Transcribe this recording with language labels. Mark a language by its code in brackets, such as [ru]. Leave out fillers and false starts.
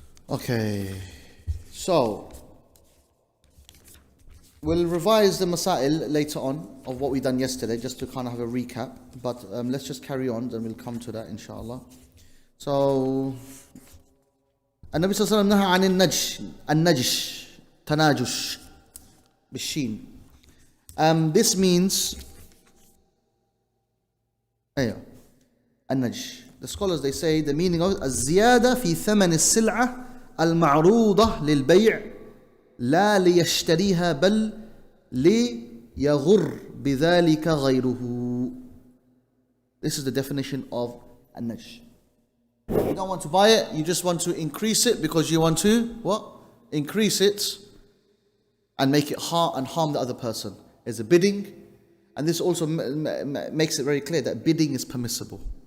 [en] Okay, so we'll revise the masail later on of what we done yesterday, just to kind of have a recap. But let's just carry on, then we'll come to that inshallah. [ar] So النبي صلى الله عليه وسلم نهى عن النجش تناجش بالشين. [en] This means النجش. The scholars, they say the meaning of it [ar] الزيادة في ثمن السلعة المعروضة للبيع لا ليشتريها بل ليغر بذلك غيره. [en] This is the definition of النجش. You don't want to buy it, you just want to increase it because you want to what? Increase it and make it harm the other person. There's a bidding, and this also makes it very clear that bidding is permissible.